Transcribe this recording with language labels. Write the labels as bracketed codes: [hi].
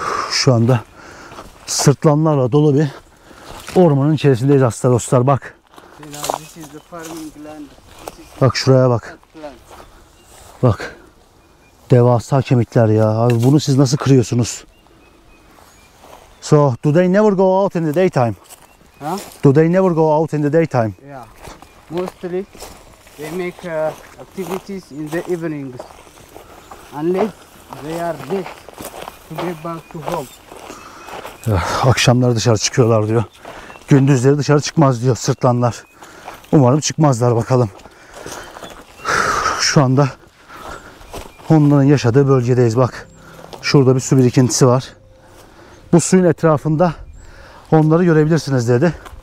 [tr] Şu anda sırtlanlarla dolu bir ormanın içerisindeyiz aslında dostlar. Bak, [en] You know, this is the farming land. This is [tr] bak şuraya bak. [en] plant. [tr] Bak. Devasa kemikler ya. Abi bunu siz nasıl kırıyorsunuz? [en] So, do they never go out in the daytime? Huh? Do they never go out in the daytime? Yeah. Mostly they make activities in the evenings, unless they are late to get back to home. [tr] Akşamları dışarı çıkıyorlar diyor. Gündüzleri dışarı çıkmaz diyor sırtlanlar. Umarım çıkmazlar bakalım. Şu anda onların yaşadığı bölgedeyiz. Bak şurada bir su birikintisi var. Bu suyun etrafında onları görebilirsiniz dedi.